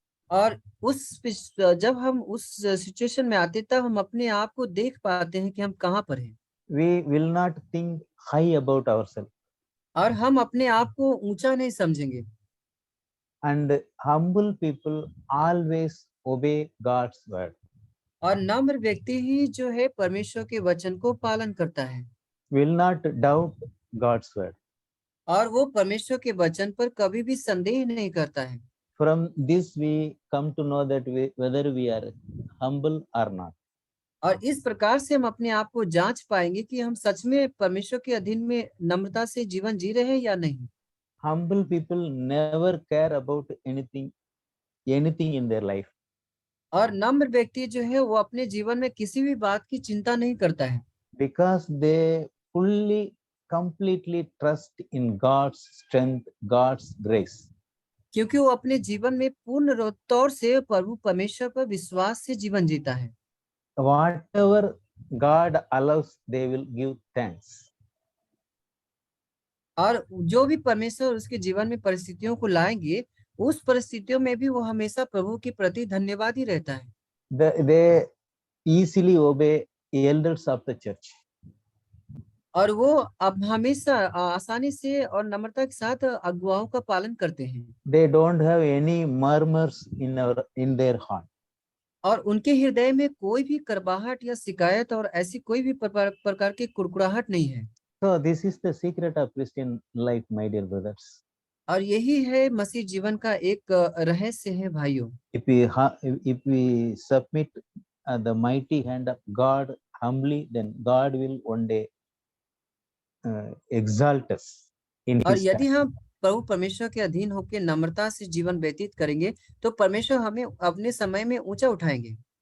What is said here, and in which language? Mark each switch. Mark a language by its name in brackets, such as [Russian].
[Hindi] और जब हम उस सिचुएशन में आते तब हम अपने आप को देख पाते हैं कि हम कहाँ पर हैं। [English] We will not think high about ourselves. [Hindi] और हम अपने आप को ऊंचा नहीं समझेंगे। [English] And humble people always obey God's word. [Hindi] और नम्र व्यक्ति ही जो है परमेश्वर के वचन को पालन करता है। [English] Will not doubt God's word. [Hindi] और वो परमेश्वर के वचन पर कभी भी संदेह नहीं करता है। [English] From this we come to know that whether we are humble or not. [Hindi] और इस प्रकार से हम अपने आप को जांच पाएंगे कि हम सच में परमेश्वर के अधीन में नम्रता से जीवन जी रहे हैं या नहीं। [English] Humble people never care about anything in their life. [Hindi] और नम्र व्यक्ति जो है वो अपने जीवन में किसी भी बात की चिंता नहीं करता है। [English] Because they fully, completely trust in God's strength, God's grace. [Hindi] क्योंकि वो अपने जीवन में पूर्ण तौर से प्रभु परमेश्वर पर विश्वास से जीवन जीता है। [English] Whatever God allows, they will give thanks. [Hindi] और जो भी परमेश्वर उसके जीवन में परिस्थितियों को लाएंगे, उस परिस्थितियों में भी वो हमेशा प्रभु के प्रति धन्यवादी रहता है। [English] They easily obey elders of the church. [Hindi] और वो अब हमेशा आसानी से और नम्रता के साथ अगुवाओं का पालन करते हैं। [English] They don't have any murmurs in their heart. [Hindi] और उनके हृदय में कोई भी करबाहट या शिकायत और ऐसी कोई भी प्रकार की कुड़कुड़ाहट नहीं है। [English] So this is the secret of Christian life, my dear brothers. [Hindi] और यही है मसीह जीवन का एक रहस्य है भाइयों। [English] If we submit the mighty hand of God humbly, then God will one day exalt us in [Hindi] और [English] His [Hindi] यदि [English] time. [Hindi] हम प्रभु परमेश्वर के अधीन होकर नम्रता से जीवन व्यतीत करेंगे तो परमेश्वर हमें अपने समय में ऊंचा उठाएंगे।